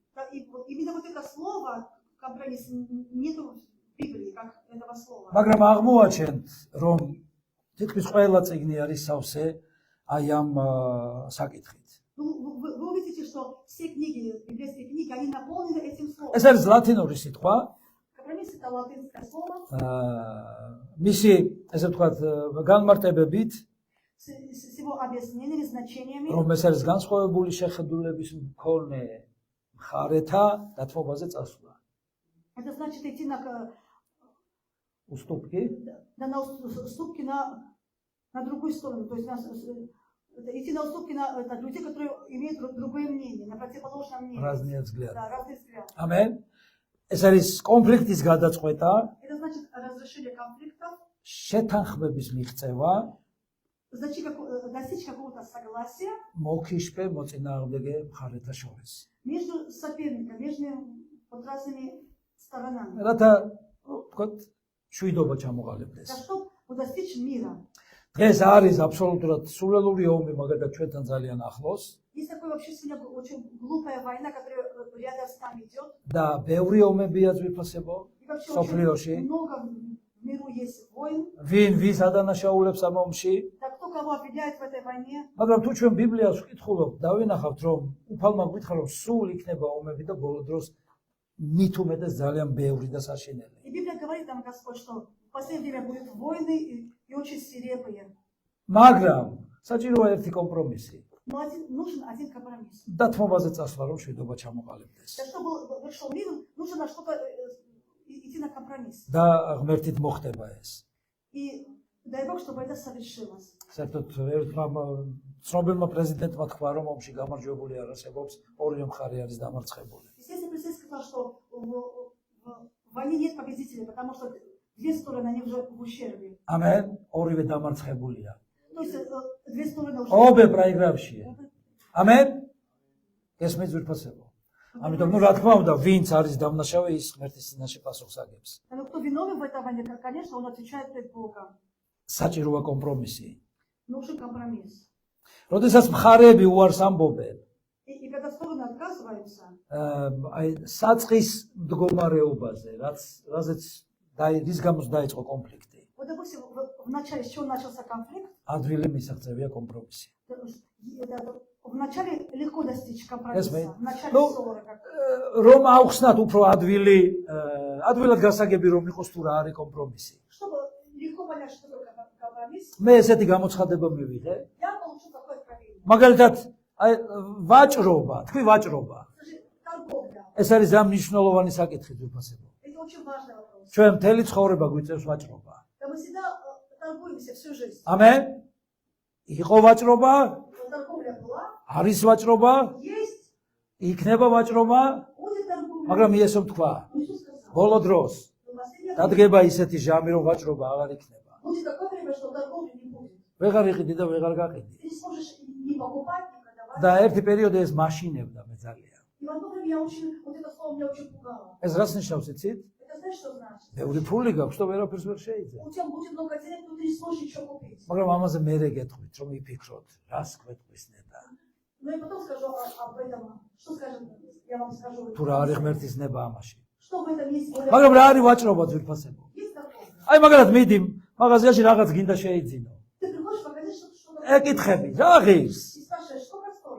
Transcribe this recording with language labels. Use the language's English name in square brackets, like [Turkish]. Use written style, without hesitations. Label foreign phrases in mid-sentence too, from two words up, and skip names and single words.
[Georgian] მაგრამ აღმოაჩენთ რომ თითქმის ყველა წიგნი არის სავსე აი ამ საკითხით ეს არის ლათინური სიტყვა მისი ესე ვთქვათ განმარტებებით რომ ეს არის განსხვავებული შეხედულების მქონე მხარეთა დათმობაზე წასვლა [Russian] Это значит идти на уступки уступки на другую сторону, то есть идти на уступки на людей, которые имеют другое мнение, на противоположное мнение. Разные взгляды. Да, разные взгляды. Amen. [Georgian] ეს არის კონფლიქტის გადაწყვეტა. [Russian] Это значит разрешение конфликтов. [Georgian] შეთანხმების მიღწევა. [Russian] Достичь какого-то согласия. [Georgian] მოკიშფე მოწინააღმდეგე მხარეთა შორის. [Russian] Между соперниками, между под разными сторонами. [Georgian] რათა ვთქვათ შვიდობა ჩამოყალიბდეს. [Russian] Чтобы достичь мира. [Georgian] დღეს არის აბსოლუტურად სულელური ომი მაგალითად ჩვენთან ძალიან ახლოს. [Russian] Есть такой вообще сегодня очень глупая война, которая рядом с нами идет. [Georgian] და ბევრი ომებია ძვირფასებო სოფლიოში. [Russian] Много в миру есть войн. [Georgian] ვინ ვის ადანაშაულებს ამ ომში? [Russian] Да кто кого обвиняет в этой войне? [Georgian] მაგრამ თუ ჩვენ ბიბლიას ვკითხულობთ, დავინახავთ რომ უფალმა გვითხა რომ სულ იქნება ომები და ბოლო დროს მით უმეტეს ძალიან ბევრი და საშინელი. [Russian] И Библия говорит нам Господь, что в последнее время будут войны и очень свирепые. [Georgian] მაგრამ საჭიროა ერთი კომპრომისი. [Russian] Но нужен один компромисс. [Georgian] დათმობაზე წასვლა რომ შვიდობა ჩამოყალიბდეს. [Russian] Да чтобы вышел мир, нужно на что-то идти на компромисс. [Georgian] და ღმერთით მოხდება ეს. [Russian] И дай Бог, чтобы это совершилось. [Georgian] საერთოდ ერთმა ცნობილმა პრეზიდენტმა თქვა რომ ომში გამარჯვებული არ არსებობს, ორივე მხარე არის დამარცხებული. [Russian] Естественно, президент сказал, что в войне нет победителей, потому что две стороны они уже в ущербе. [Georgian] Amen. ორივე დამარცხებულია. [Russian] То есть две стороны уже. обе проигравшие. [Georgian] Amen. გესმის ძვირფასებო. ამიტომ ნუ რა თქმა უნდა, ვინც არის დამნაშავე, ის ღმერთის წინაშე პასუხს აგებს. [Russian] Но кто виновен в этой войне, конечно, он отвечает перед Богом. [Georgian] საჭიროა კომპრომისი. [Russian] Нужен компромисс. [Georgian] როდესაც მხარეები უარს ამბობენ, [Russian] И когда стороны отказываются, [Georgian] აი საწყის მდგომარეობაზე, რაზეც რის გამოც დაიწყო კონფლიქტი. [Russian] вот допустим, в начале, с чего начался конфликт, [Georgian] ადვილი მისაღწევია კომპრომისი. [Russian] в начале легко достичь компромисса. В начале ссоры как. [Georgian] რომ აუხსნათ უფრო ადვილად გასაგები რომ იყოს თუ რა არის კომპრომისი. [Russian] Чтобы легко понять, что такое компромисс, [Georgian] მე ესეთი გამოცხადება მივიღე. [Russian] я получу такое откровение. [Georgian] მაგალითად, აი ვაჭრობა, თქვი ваჭრობა. [Russian] Торговля. [Georgian] ეს არის ამ მნიშვნელოვანი საკითხი ძვირფასებო. [Russian] Это очень важный вопрос. [Georgian] ჩვენ მთელი ცხოვრება გვიწევს ვაჭრობა. [Russian] Да мы всегда торгуемся всю жизнь. [Georgian] ამენ? იყო ვაჭრობა? [Russian] Торговля была, [Georgian] არის ვაჭრობა? [Russian] есть, [Georgian] იქნება ვაჭრობა? [Russian] будет торговля. [Georgian] მაგრამ იესო თქვა, [Russian] Иисус сказал, [Georgian] ბოლო დროს [Russian] в последнее время [Georgian] დადგება ისეთი ჟამი რომ ვაჭრობა აღარ იქნება. [Russian] будет такое время, что торговли не будет. [Georgian] ვეღარ იყიდი და ვეღარ გაყიდი. [Russian] Ты не сможешь ни покупать, ни продавать. [Georgian] და ერთი პერიოდი ეს მაშინებდა მე ძალიან. [Russian] И в одно время я очень, вот это слово меня очень пугало. [Georgian] ეს რას ნიშნავს იცით? [Russian] Это знаешь, что значит? [Georgian] ბევრი ფული გაქვს და ვერაფერს ვერ შეიძლება. [Russian] У тебя будет много денег, но ты не сможешь ничего купить. [Georgian] მაგრამ ამაზე მე გეტყვით, რომ იფიქროთ, რას გვეტყვის ნედა. [Russian] Ну и потом скажу об этом. Что скажем? Я вам скажу. [Georgian] თუ რა არის ღმერთის ნება ამაში. [Russian] Что в этом есть? [Georgian] მაგრამ რა არის ვაჭრობა ძვირფასებო? [Russian] Есть торговля. [Georgian] აი მაგალითად მიდი, მაღაზიაში რაღაც გინდა შეიძინო. [Russian] Ты приходишь в магазин, что-то [Georgian] ეკითხები, რა ღირს? [Russian] и спрашиваешь, сколько стоит?